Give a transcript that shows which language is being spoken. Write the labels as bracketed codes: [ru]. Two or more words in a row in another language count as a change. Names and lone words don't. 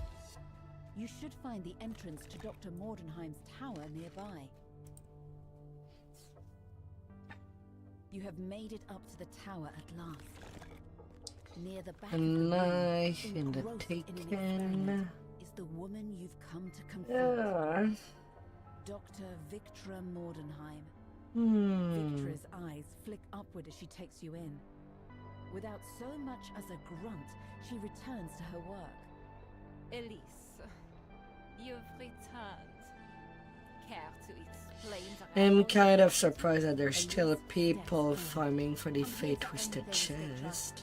[en] You should find the entrance to Dr. Mordenheim's tower nearby. You have made it up to the tower at last. Near the back A of the room, knife in the engrossed in an taken. experiment, is the woman you've come to confront. Yeah. Dr. Victra Mordenheim. Hmm. Victra's eyes flick upward as she takes you in. Without so much as a grunt, she returns to her work. Elise, you've returned. Care to explain I'm the kind of surprised that there's still people farming for the Fate Twisted chest.